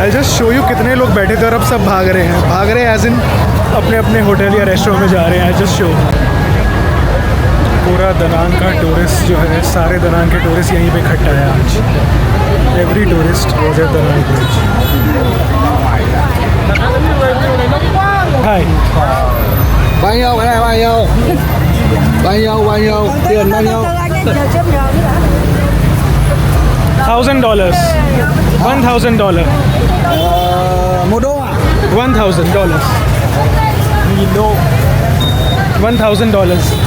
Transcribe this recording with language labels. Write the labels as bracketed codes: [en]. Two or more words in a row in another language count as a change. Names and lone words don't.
[en] I just show you [hi] कितने लोग बैठे थे और अब सब भाग रहे हैं [en] as in [hi] अपने अपने होटल या रेस्टोरेंट में जा रहे हैं। [en] I just show [hi] पूरा दनांग का टूरिस्ट जो है, सारे दनांग के टूरिस्ट यहीं पे इकट्ठा है आज। [en] Every tourist was at Danang bridge. हाय, [vi] bao nhiêu cái này bao nhiêu tiền bao nhiêu $1,000 $1,000 1 đô à $1,000 $1,000।